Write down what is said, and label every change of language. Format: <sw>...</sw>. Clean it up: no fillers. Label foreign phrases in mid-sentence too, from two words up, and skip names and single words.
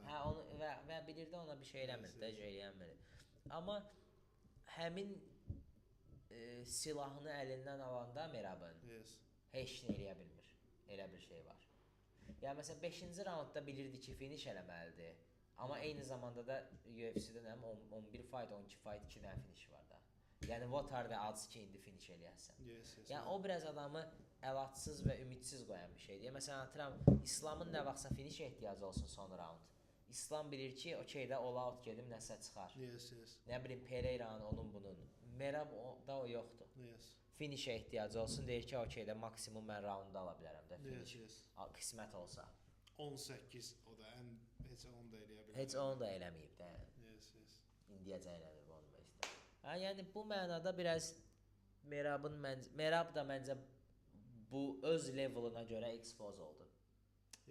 <az>Hə, onu və bilirdi, ona bir şey eləmirdi, eləyənmir. Amma həmin silahını əlindən alanda Merabın heç nə eləyə bilmir. Elə bir şey var. Yəni məsələn 5-ci raundda bilirdi ki, finish eləməlidir. Amma eyni zamanda da UFC-də 11 fight, 12 fight 2 dənə finish var da. Yəni</az> <en>what are the odds</en> <az>ki, indi finish eləyəsən. Yəni o biraz adamı əlatsız və ümidsiz qoyan bir şeydir. Məsələn, atıram, İslamın nə vaxtsa finish ehtiyacı olsun son round. İslam bilir ki, okey də all-out gedim, nəsə çıxar. Nə bilim, Pereira'nın, onun bunun. Merab'da o yoxdur. Finishə ehtiyacı olsun, deyir ki, okey də maksimum mən roundda ala bilərəm də finish. Qismət olsa. 18, o da heç onu da eləyə bilər. Heç onu da eləməyib də. İndiyəcə eləmir onu məncə. Yəni bu mənada biraz Merab da məncə bu öz levelına görə expose oldu.</az>